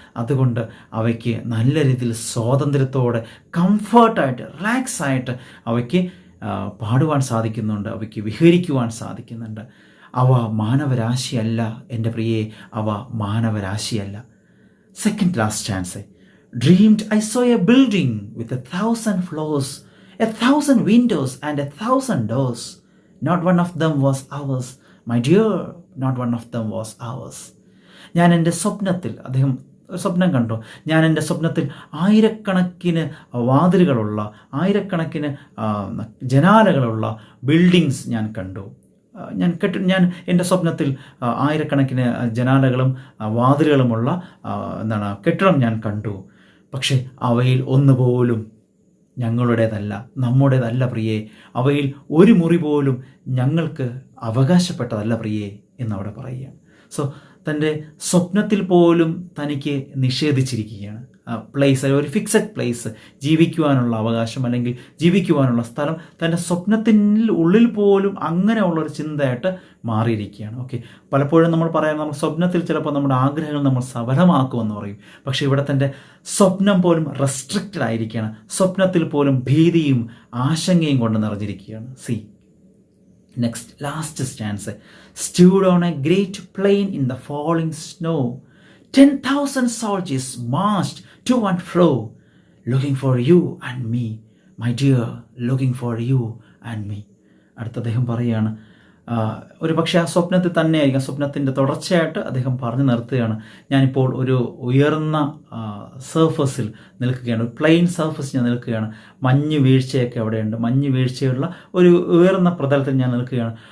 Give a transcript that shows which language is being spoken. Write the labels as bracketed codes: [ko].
[ml] അതുകൊണ്ട് അവയ്ക്ക് നല്ല രീതിയിൽ സ്വാതന്ത്ര്യത്തോടെ കംഫർട്ടായിട്ട് റിലാക്സായിട്ട് അവയ്ക്ക് പാടുവാൻ സാധിക്കുന്നുണ്ട്, അവയ്ക്ക് വിഹരിക്കുവാൻ സാധിക്കുന്നുണ്ട്. അവ മാനവരാശിയല്ല എൻ്റെ പ്രിയേ, അവ മാനവരാശിയല്ല. [en] Second last chance. Dreamed I saw a building with 1,000 floors, 1,000 windows and 1,000 doors. Not one of them was ours, my dear, not one of them was ours. [ml] ഞാൻ എൻ്റെ സ്വപ്നത്തിൽ, അദ്ദേഹം സ്വപ്നം കണ്ടു, ഞാൻ എൻ്റെ സ്വപ്നത്തിൽ ആയിരക്കണക്കിന് വാതിലുകളുള്ള, ആയിരക്കണക്കിന് ജനാലകളുള്ള ബിൽഡിങ്സ് ഞാൻ കണ്ടു. ഞാൻ എൻ്റെ സ്വപ്നത്തിൽ ആയിരക്കണക്കിന് ജനാലകളും വാതിലുകളുമുള്ള കെട്ടിടം ഞാൻ കണ്ടു. പക്ഷെ അവയിൽ ഒന്നുപോലും ഞങ്ങളുടേതല്ല, നമ്മുടേതല്ല പ്രിയേ. അവയിൽ ഒരു മുറി പോലും ഞങ്ങൾക്ക് അവകാശപ്പെട്ടതല്ല പ്രിയേ എന്നവിടെ പറയുകയാണ്. സോ തൻ്റെ സ്വപ്നത്തിൽ പോലും തനിക്ക് നിഷേധിച്ചിരിക്കുകയാണ് പ്ലേസ്, ഒരു ഫിക്സഡ് പ്ലേസ്, ജീവിക്കുവാനുള്ള അവകാശം അല്ലെങ്കിൽ ജീവിക്കുവാനുള്ള സ്ഥലം തൻ്റെ സ്വപ്നത്തിൻ്റെ ഉള്ളിൽ പോലും അങ്ങനെയുള്ളൊരു ചിന്തയായിട്ട് മാറിയിരിക്കുകയാണ്. ഓക്കെ, പലപ്പോഴും നമ്മൾ പറയാം, നമ്മൾ സ്വപ്നത്തിൽ ചിലപ്പോൾ നമ്മുടെ ആഗ്രഹങ്ങൾ നമ്മൾ സഫലമാക്കുമെന്ന് പറയും. പക്ഷേ ഇവിടെ തൻ്റെ സ്വപ്നം പോലും റെസ്ട്രിക്റ്റഡ് ആയിരിക്കുകയാണ്. സ്വപ്നത്തിൽ പോലും ഭീതിയും ആശങ്കയും കൊണ്ട് നിറഞ്ഞിരിക്കുകയാണ്. [en] See next last stanza. Stood on a great plain in the falling snow, 10,000 soldiers marched to and fro, looking for you and me, my dear, looking for you and me. [ml] അടുത്ത അദ്ദേഹം പറയുകയാണ്, ഒരു പക്ഷേ ആ സ്വപ്നത്തിൽ തന്നെയായിരിക്കും, സ്വപ്നത്തിൻ്റെ തുടർച്ചയായിട്ട് അദ്ദേഹം പറഞ്ഞു നിർത്തുകയാണ്. ഞാനിപ്പോൾ ഒരു ഉയർന്ന സർഫസിൽ നിൽക്കുകയാണ്, ഒരു പ്ലെയിൻ സർഫസ് ഞാൻ നിൽക്കുകയാണ്. മഞ്ഞ് വീഴ്ചയൊക്കെ അവിടെയുണ്ട്, മഞ്ഞ് വീഴ്ചയുള്ള ഒരു ഉയർന്ന പ്രതലത്തിൽ ഞാൻ നിൽക്കുകയാണ്.